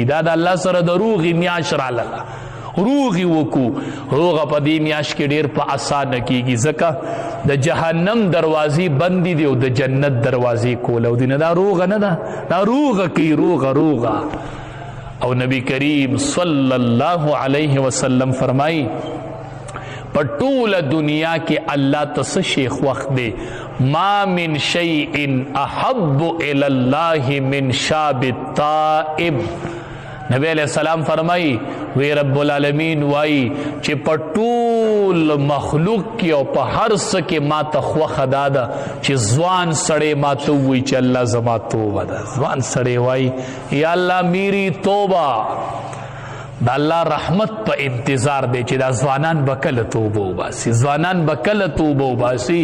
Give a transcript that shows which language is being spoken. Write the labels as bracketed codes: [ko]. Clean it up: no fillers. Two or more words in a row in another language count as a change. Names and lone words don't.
[ps] دا د الله سره د روغې میاشت راغله. روغې وکړو، روغه په دې میاشت کې ډېر په اسانه کېږي، ځکه د جهنم دروازې بندې دي او د جنت دروازې کولو دي. نه دا روغه نه ده، دا روغه کوي، روغه. او نبی کریم صلی الله علیه وسلم فرمایي په ټوله دنیا کې الله ته څه شی خوښ دی؟ [ar] ما من شیء احب الی الله من شاب التائب. [ps] نبی علیہ السلام فرمائی وی رب العالمین وائی چې په ټول مخلوق کې او په هر څه کې ما ته خوښه دا ده چې ځوان سړی ما ته ووایي چې الله زما توبه ده. ځوان سړی وایي یا الله [ur] میری توبه، [ps] دا الله رحمت په انتظار دی چې دا ځوانان به کله توبه وباسي، ځوانان به کله توبه وباسي.